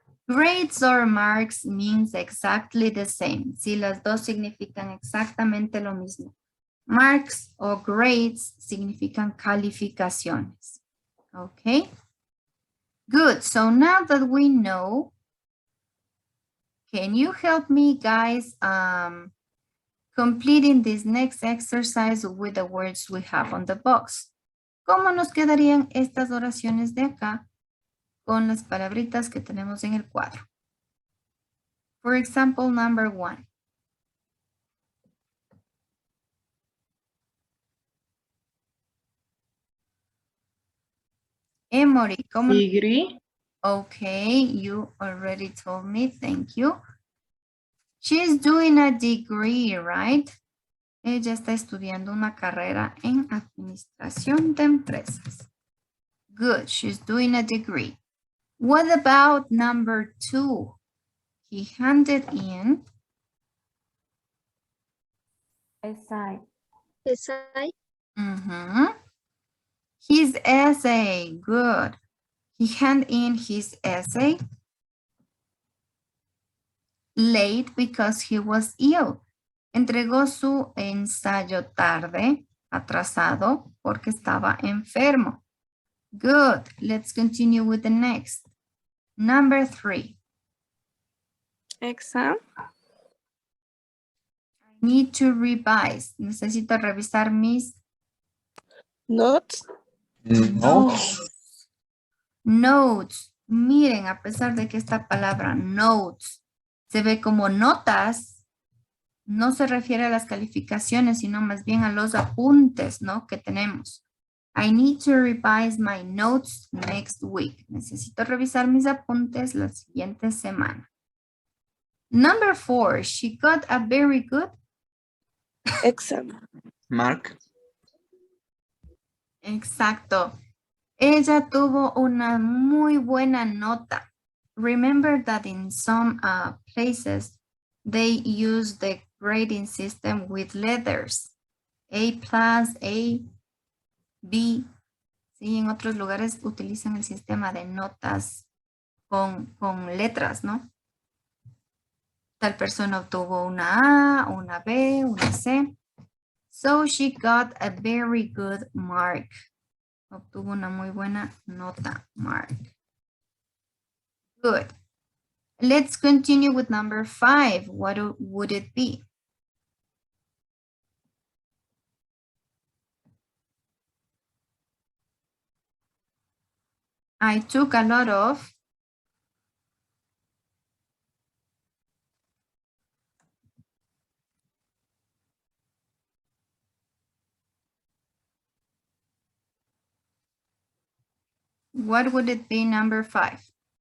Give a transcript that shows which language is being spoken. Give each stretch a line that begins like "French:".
English: Grades or marks means exactly the same.
Spanish: Si las dos significan exactamente lo mismo. Marks o grades significan calificaciones.
English: Okay. Good. So now that we know, can you help me, guys, completing this next exercise with the words we have on the box?
Spanish: ¿Cómo nos quedarían estas oraciones de acá con las palabritas que tenemos en el cuadro?
English: For example, number 1.
Spanish: Emory, ¿cómo?
English: Degree. Okay, you already told me, thank you. She's doing a degree, right?
Spanish: Ella está estudiando una carrera en administración de empresas.
English: Good, she's doing a degree. What about number 2? He handed in Essay. Essay. His essay, good. He handed in his essay late because he was ill.
Spanish: Entregó su ensayo tarde, atrasado, porque estaba enfermo.
English: Good. Let's continue with the next. Number 3. Exam. I need to revise.
Spanish: Necesito revisar mis
English: Notes. Notes.
Spanish: Miren, a pesar de que esta palabra notes se ve como notas, no se refiere a las calificaciones, sino más bien a los apuntes, ¿no? Que tenemos.
English: I need to revise my notes next week.
Spanish: Necesito revisar mis apuntes la siguiente semana.
English: Number 4, she got a very good Exam. Mark.
Spanish: Exacto. Ella tuvo una muy buena nota.
English: Remember that in some places they use the grading system with letters. A+, A, B.
Spanish: Sí, en otros lugares utilizan el sistema de notas con letras, ¿no? Tal persona obtuvo una A, una B, una C.
English: So she got a very good mark.
Spanish: Obtuvo una muy buena nota, mark.
English: Good. Let's continue with number 5. What would it be? I took a lot of What would it be, number 5?